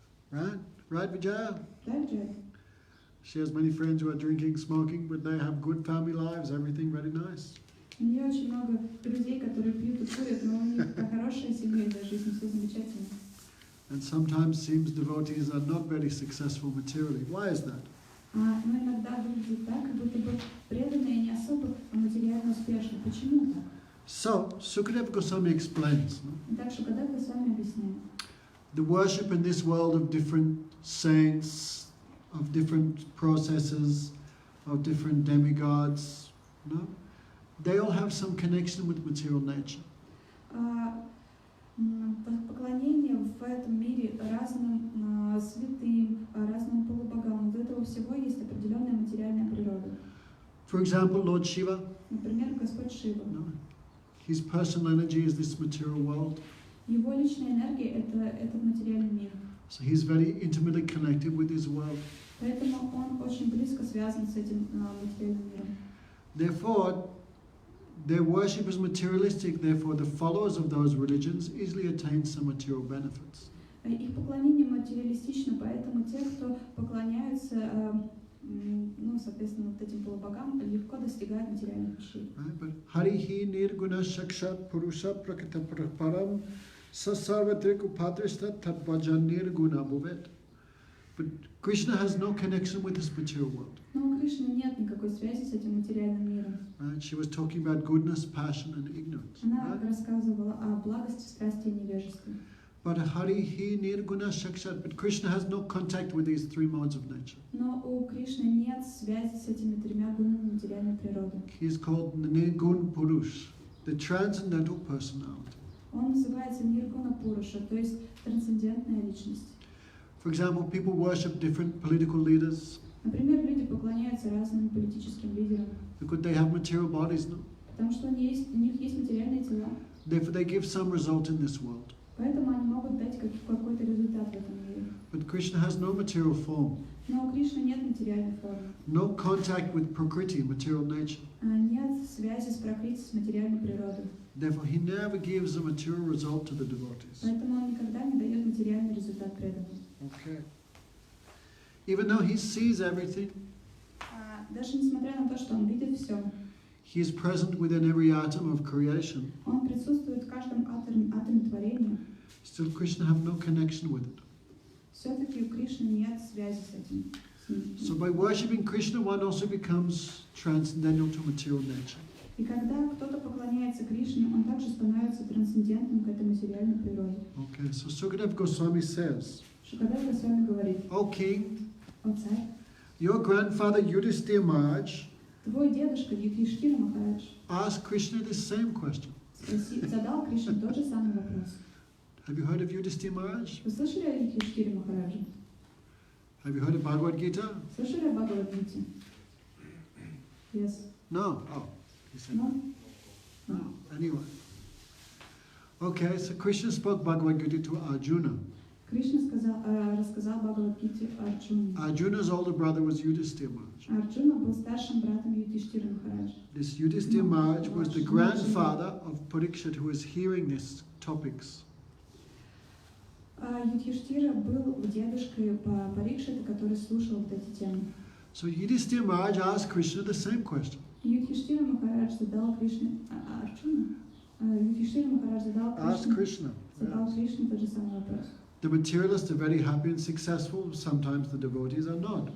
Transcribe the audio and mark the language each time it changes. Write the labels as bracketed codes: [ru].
[en] Right, Vijaya? [ru] Да, Джай? [en] She has many friends who are drinking, smoking, but they have good family lives, everything very nice. [ru] У нее очень много друзей, которые пьют и курят, но у них хорошая семейная жизнь, все замечательно. [en] And sometimes seems devotees are not very successful materially. Why is that? [ru] Но иногда выглядит так, как будто бы преданные не особо материально успешны. Почему так? [en] So, Sukadeva Goswami explains. [ru] Так Сукадева Госвами объясняет. [en] The worship in this world of different saints, of different processes, of different demigods, no? They all have some connection with material nature. [ru] Поклонение в этом мире разным святым, разным полубогам, у этого всего есть определенная материальная природа. [en] For example, Lord Shiva, [ru] Например, Господь Шива. [en] no? His personal energy is this material world. [ru] Его личная энергия это этот материальный мир. [en] So he's very intimately connected with his world. [ru] Поэтому он очень близко связан с этим материальным миром. [en] Therefore, their worship is materialistic, therefore the followers of those religions easily attain some material benefits. [ru] Их поклонение материалистично, поэтому те, кто поклоняются, соответственно, вот этим полубогам, легко достигают материальных вещей. [sa] But Harihi Nirguna Shakshat Purusha Prakita Param Sasarvatrik Upadrishta Tatvajan Nirguna Bhuvet. [en] But Krishna has no connection with this material world. [ru] Но у Кришны нет никакой связи с этим материальным миром. [en] Right? She was talking about goodness, passion, and ignorance. [ru] Она [en] Right? [ru] рассказывала о благости, страсти и невежестве. [en] But [sa] Harihi Nirguna Shakshat, [en] but Krishna has no contact with these three modes of nature. [ru] Но у Кришны нет связи с этими тремя гунами материальной природы. [en] He is called Nirgun Purush, the transcendental personality. [ru] Он называется Ниргуна Пуруша, то есть трансцендентная личность. [en] For example, people worship different political leaders [ru] Например, люди поклоняются разным политическим лидерам, [en] because they have material bodies, no? [ru] потому что у них есть материальные тела. [en] Therefore, they give some result in this world. [ru] Поэтому они могут дать какой-то результат в этом мире. [en] But Krishna has no material form, [ru] Но у Кришны нет материальной формы. [en] no contact with Prakriti, material nature. [ru] Нет связи с Пракрити, с материальной природой. [en] Therefore, he never gives a material result to the devotees. [ru] Поэтому он никогда не дает материальный результат преданным. [en] Okay. Even though he sees everything, [ru] Даже несмотря на то, что он видит все, [en] he is present within every atom of creation, [ru] он присутствует в каждом атоме творения, [en] still Krishna have no connection with it. [ru] все-таки у Кришны нет связи с этим. [en] So by worshipping Krishna, one also becomes transcendental to material nature. [ru] И когда кто-то поклоняется Кришне, он также становится трансцендентным к этой материальной природе. [en] Okay, so Sukadeva Gosvami says, [ru] Сукадева Госвами говорит: [en] O king, [ru] «О царь, [en] your grandfather Yudhisthira Maharaj [ru] твой дедушка Юдхиштхира Махарадж [en] asked Krishna the same question. [ru] задал Кришне тот же самый вопрос. [en] Have you heard of Yudhisthira Maharaj? [ru] Вы слышали о Юдхиштхире Махараджа? [en] Have you heard of Bhagavad Gita? [ru] Слышали о Бхагавад-гите? [en] Yes. No. Oh, he said No? no. Anyway. Okay, so Krishna spoke Bhagavad Gita to Arjuna. [ru] Кришна рассказал Бхагавад-гите Арджуне. [en] Arjuna's older brother was Yudhisthira Maharaj. [ru] Арджуна был старшим братом Юдхиштхира Махараджа. [en] This Yudhisthira Maharaj was the grandfather of Pariksit, who was hearing these topics. [ru] Юдхиштхира был дедушкой Парикшита, который слушал вот эти темы. [en] So Yudhisthira Maharaj asked Krishna the same question. [ru] Юдхиштхира Махарадж задал Кришне Арджуна. Юдхиштхира Махарадж [en] Asked Krishna. [ru] задал Кришне тот же самый вопрос. [en] The materialists are very happy and successful. Sometimes the devotees are not.